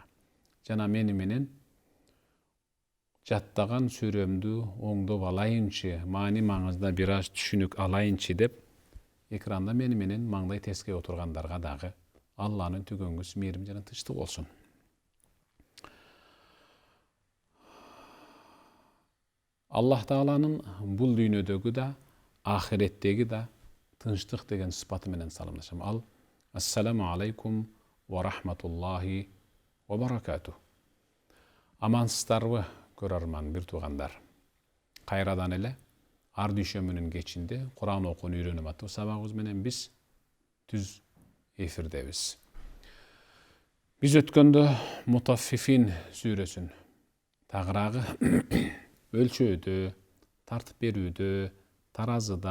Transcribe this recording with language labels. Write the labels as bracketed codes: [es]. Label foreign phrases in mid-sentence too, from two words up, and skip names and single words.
[ky] Жана мени менен жаттаган сүрөмдү оңдоп алайынчы, маани маңызда бир аз түшүнүк алайынчы деп экранда мени менен маңдай теске отургандарга дагы Алланын түгөнгүс мээрим жана тынчтык болсун. Аллах Тааланын бул дүйнөдөгү да, ахиреттеги да тынчтык деген сыпаты менен саламдашам. [ar] ال السلام عليكم ورحمة الله وبركاته. [ky] Амансыздарбы, көрөрман бир туугандар. Кайрадан эле ар дүйшөмбүнүн кечинде Куран окууну үйрөнөм аттуу сабагыбыз менен биз түз эфирдебиз. Биз өткөндө Мутаффифин сүрөсүн тагыраагы өлчөөдө, тартып берүүдө, таразыда